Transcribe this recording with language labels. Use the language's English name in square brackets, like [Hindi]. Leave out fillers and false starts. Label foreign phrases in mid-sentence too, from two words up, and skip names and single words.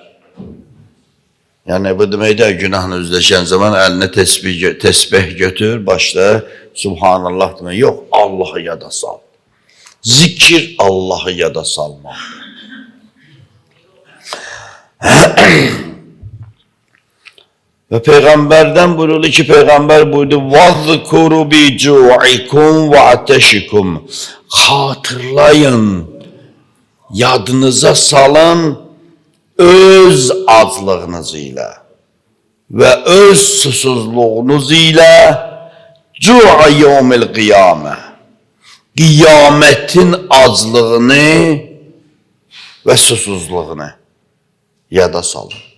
[Azerbaijani] Yəni bu deməkdə günahla üzləşən zaman əlinə təsbih götür, başla Subhanallah demək. Yox, Allahı yada sal. Zikir Allahı yada salmaqdır. Və Peyğəmbərdən buyurdu ki, Peyğəmbər buyurdu, [Arabic] وَذْكُرُوا بِجُوعِكُمْ وَعَتَشِكُمْ [Azerbaijani] xatırlayın, yadınıza salın öz aclığınız ilə və öz susuzluğunuz ilə [Arabic] جوع يوم القيامة, [Azerbaijani] qiyamətin aclığını və susuzluğunu yada salın.